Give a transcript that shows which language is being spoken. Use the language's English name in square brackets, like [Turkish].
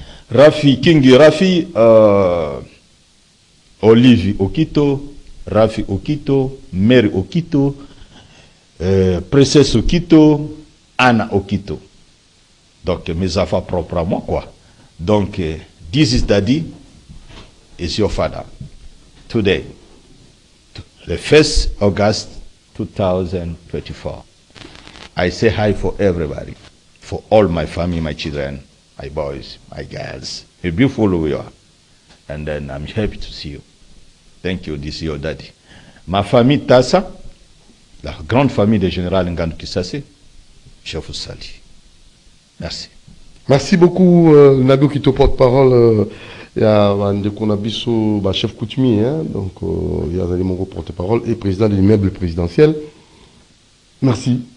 [French] Rafi Kingi Rafi Olivier Okito, Rafi Okito, Mary Okito, Princesse Okito, Anna Okito. Donc mes enfants propres à moi quoi. [English] Donc this is Daddy, is your father. Today, the 1st August 2024. I say hi for everybody, for all my family, my children, my boys, my girls. A beautiful we are. And then I'm happy to see you. Thank you, this is your daddy. [French] Ma famille Tassa, la grande famille des généraux Ngannou Kisase, je vous salue. Merci. Merci beaucoup, Nago Kito, porte-parole. Il y a Ndekonabiso, chef coutumier, donc il y a mon porte-parole et président de l'immeuble présidentiel. Merci.